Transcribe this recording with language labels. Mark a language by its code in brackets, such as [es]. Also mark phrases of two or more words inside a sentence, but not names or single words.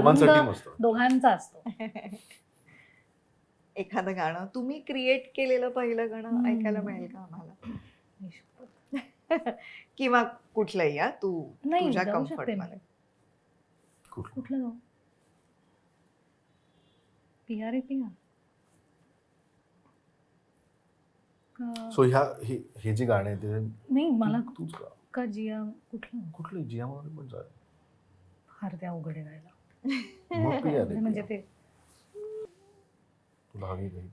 [mr] दोघांसाठी मस्त. दोघांचा असतो. एखादं गाणं तुम्ही क्रिएट केलेलं पहिलं गाणं ऐकायला मिळेल का आम्हाला? किंवा कुठलंही या तू नाही, तुझ्या गाऊ कम्फर्ट शकते मी. मध्ये. कुठलं गाऊ? पिया रे पिया. सो हे जे गाणे आहे ते नाही मला तूच गा. का जिया कुठलं कुठलं जियामध्ये पण चालेल. फार त्या अवघड आहे गायला. मग काही आले म्हणजे ते तुला हवी काही